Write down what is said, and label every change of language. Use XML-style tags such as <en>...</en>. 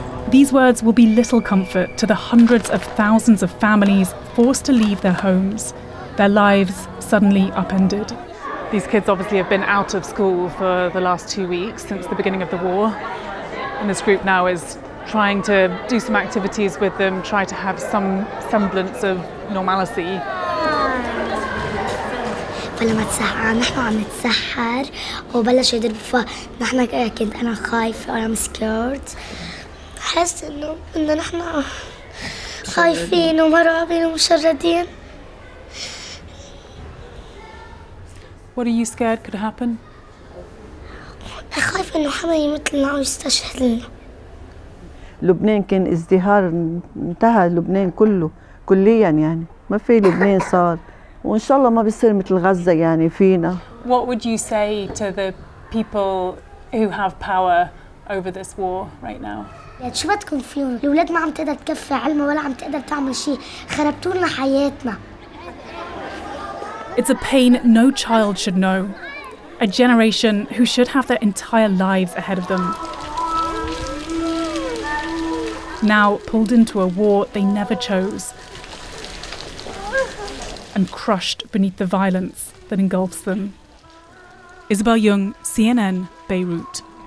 <en>These words will be little comfort to the hundreds of thousands of families forced to leave their homes, their lives suddenly upended. These kids obviously have been out of school for the last 2 weeks since the beginning of the war. And this group now is trying to do some activities with them, try to have some semblance of normalcy.</en> <ar>فلما تسحر نحن عم نتسحر وبلش يضرب فنحن كنت أنا خايفة وأنا سكيرت حس إنه نحن خايفين ومرعوبين ومشردين.</ar> <en>What are you scared could happen?</en> <ar>خايفة إنه حدا يمثلنا أو يستشهد لنا. لبنان كان ازدهار انتهى لبنان كله كليا يعني ما في لبنان صار وإن شاء الله ما بيصير مثل غزة يعني فينا.</ar> <en>What would you say to the people who have power over this war right now?</en> <ar>شو بدكم فيهم؟ الأولاد ما عم تقدر تكفي علمها ولا عم تقدر تعمل شيء، خربتوا لنا حياتنا.</ar> <en>It's a pain no child should know. A generation who should have their entire lives ahead of them. Now pulled into a war they never chose. And crushed beneath the violence that engulfs them. Isobel Yeung, CNN, Beirut.</en>